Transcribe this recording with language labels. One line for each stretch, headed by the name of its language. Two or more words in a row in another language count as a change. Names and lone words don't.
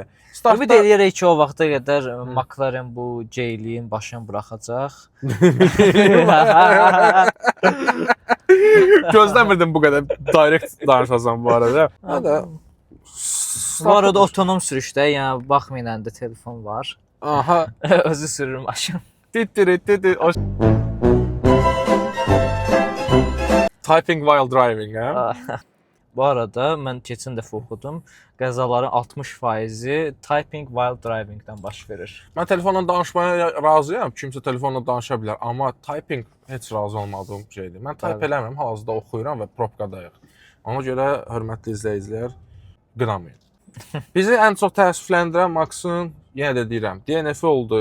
Azerbaijani: Ümid eləyərək ki, o vaxta qədər McLaren bu J-liyin başını buraxacaq. Gözləmirdim bu qədər direct danışasan bu arada. Bu arada otonom sürüşdə, yəni baxmayın da telefon var. Aha. Özü sürür maşın.
English: Typing while driving,
Azerbaijani: hə? Bu arada mən keçən dəfə oxudum, qəzaların 60%-i
English: typing while driving-dən
Azerbaijani: baş verir. Mən telefonla danışmaya razıyam, kimsə telefonla danışa bilər, amma typing heç razı olmadığım şeydir. Mən type eləmirəm, hal-hazırda oxuyuram və probkadayıq. Ona görə hörmətli izləyicilər, qınamayın. Bizi ən çox təəssüfləndirən Max'ın, yenə də deyirəm, DNF oldu.